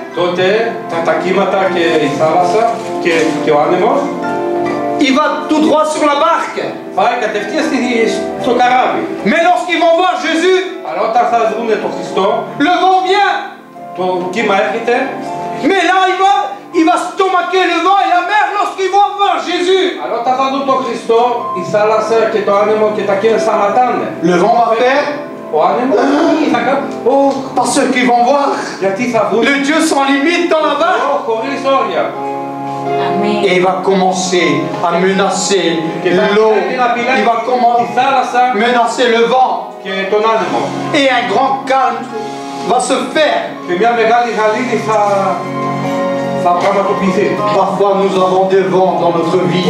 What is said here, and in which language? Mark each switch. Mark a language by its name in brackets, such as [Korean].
[Greek] Τότε τα κύματα και η θάλασσα και ο άνεμος [French] Il va tout droit sur la barque. [Greek] πάει κατευθείαν στο καράβι. [French] Mais lorsqu'ils vont voir Jésus, [Greek] Αλλά όταν θα δουν τον Χριστό, [French] le vent vient. [Greek] το κύμα έρχεται, [French] Mais là, il va stomaquer le vent et la mer lorsqu'ils vont voir Jésus. [Greek] αλλά όταν θα δουν τον Χριστό, η θάλασσα και το άνεμο και τα κύματα σταματάνε. [French] le vent va faire, [Greek] Ο άνεμος θα κάνει, [French] parce qu'ils vont voir [Greek] γιατί θα δουν [French] le Dieu sans limite dans la barque. [Greek] χωρίς όρια. [French] Et il va commencer à menacer [Greek] Και θα [French] l'eau, [Greek] πρέπει να [French] il [Greek] πειλάει [French] va [Greek] τη [French] commencer [Greek] θάλασσα [French] à menacer le vent. [Greek] και τον άνεμο. [French] Et un grand calme va se faire. [Greek] Και μια μεγάλη γαλήνη θα πραγματοποιηθεί. [French] Parfois nous avons des vents dans notre vie.